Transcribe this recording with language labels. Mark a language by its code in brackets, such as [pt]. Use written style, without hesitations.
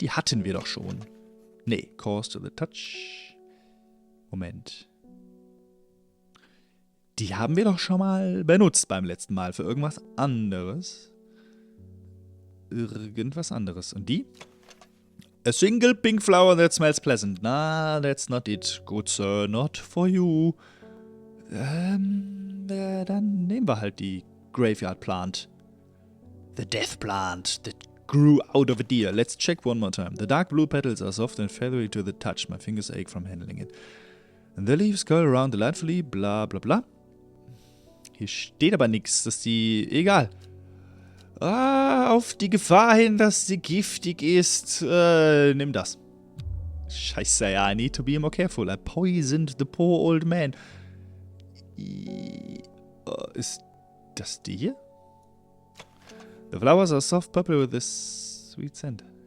[de] Die hatten wir doch schon. Nee, [en] cause to the touch. [de] Moment. Die haben wir doch schon mal benutzt beim letzten Mal für irgendwas anderes. Irgendwas anderes. Und die? [en] A single pink flower that smells pleasant. Nah, that's not it. Good sir, not for you. [de] Dann nehmen wir halt die Graveyard Plant. [en] The Death Plant that grew out of a deer. Let's check one more time. The dark blue petals are soft and feathery to the touch. My fingers ache from handling it. And the leaves curl around delightfully. Bla bla bla. [de] Hier steht aber nichts, dass die... Egal. Auf die Gefahr hin, dass sie giftig ist. Nimm das. Scheiße, ja. [en] I need to be more careful. I poisoned the poor old man. [de] Ist das die hier? [en] The flowers are soft purple with a sweet scent.